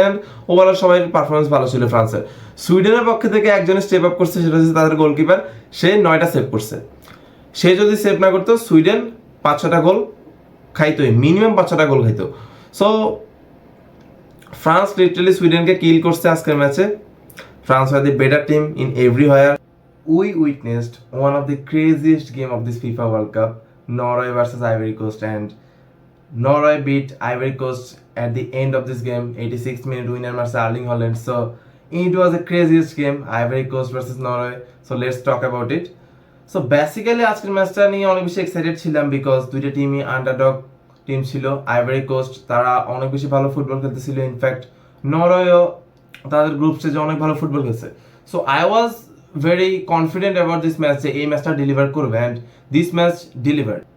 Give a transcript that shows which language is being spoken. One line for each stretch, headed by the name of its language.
Bangla: And overall সবাই performance ভালো ছিল ফ্রান্সের। সুইডেনের পক্ষে থেকে একজনের স্টেপ আপ করছে, সেটা হচ্ছে তাদের গোলকিপার। সে 9টা সেভ করছে। সে যদি সেভ না করতো, সুইডেন 5-6টা গোল খাইতোই, মিনিমাম 5-6টা গোল খাইতো। সো ফ্রান্স লিটারালি সুইডেনকে কিল করছে আজকের ম্যাচে।
English: France were the better team in everywhere. we witnessed one of the craziest game of this FIFA World Cup, Norway versus Ivory Coast, and Norway beat Ivory Coast at the end of this game. 86th minute winner marse Erling Haaland. So it was the craziest game, Ivory Coast versus Norway. So let's talk about it.
Bangla: So basically আজকের ম্যাচটা নিয়ে অনেক বেশি excited ছিলাম because দুইটা টিমই underdog team ছিল। Ivory coast তারা অনেক বেশি ভালো ফুটবল খেলতেছিল, ইনফ্যাক্ট নরওয়েও তাদের গ্রুপ স্টেজে অনেক ভালো ফুটবল খেলছে।
English: so I was very confident about this match
Bangla: যে এই ম্যাচটা ডেলিভার করবে,
English: And this match deliver.